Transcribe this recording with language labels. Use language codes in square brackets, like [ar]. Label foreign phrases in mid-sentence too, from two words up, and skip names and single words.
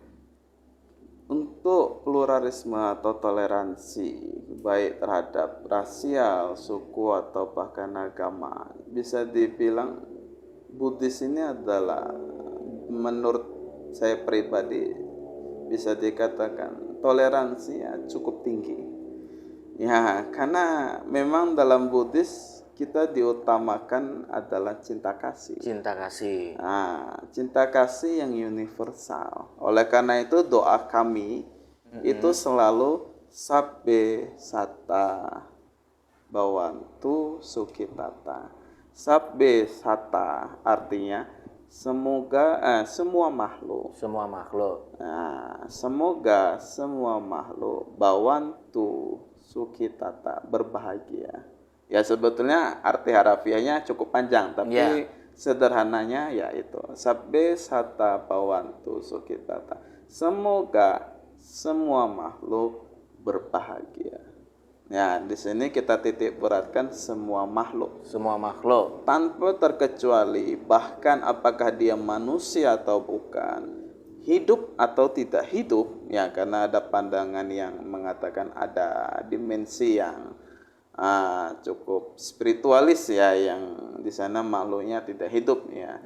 [id] Untuk pluralisme atau toleransi baik terhadap rasial, suku atau bahkan agama, bisa dibilang Buddhis ini adalah menurut saya pribadi bisa dikatakan toleransi ya cukup tinggi. Ya, karena memang dalam Buddhis kita diutamakan adalah cinta kasih. Cinta kasih. Nah, cinta kasih yang universal. Oleh karena itu doa kami itu selalu [pi] sabbe satta bhavantu sukhitata. Sabbe satta [id] artinya semua makhluk. Semua makhluk. Nah, semoga semua makhluk [pi] bhavantu sukhitata [id] berbahagia. Ya sebetulnya arti harafiahnya cukup panjang, tapi sederhananya yaitu [pi] sabbe satta bhavantu sukhitata. [id] Semoga semua makhluk berbahagia. Ya, di sini kita titik beratkan semua makhluk. Semua makhluk. Tanpa terkecuali, bahkan apakah dia manusia atau bukan, hidup atau tidak hidup, ya karena ada pandangan yang mengatakan ada dimensi yang cukup spiritualis ya, yang di sana makhluknya tidak hidup ya.